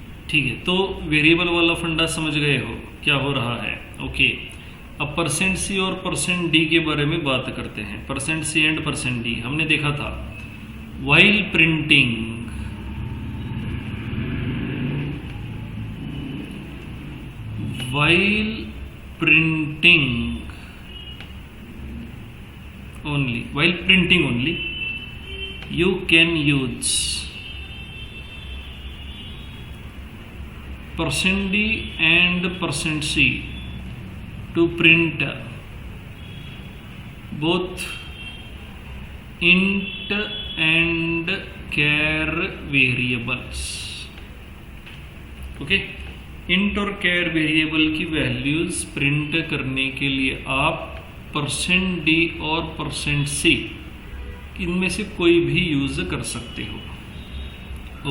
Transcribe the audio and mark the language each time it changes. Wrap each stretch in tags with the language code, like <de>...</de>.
<hi>ठीक है, तो वेरिएबल वाला फंडा समझ गए हो क्या हो रहा है. ओके, अब %C और %D के बारे में बात करते हैं. %C एंड %D हमने देखा था.</hi> <en>While printing, while printing only you can use %D and %C to print both int and char variables.</en> <hi>Okay, int और कैर वेरिएबल की वैल्यूज प्रिंट करने के लिए आप %D और %C इनमें से कोई भी यूज कर सकते हो.</hi>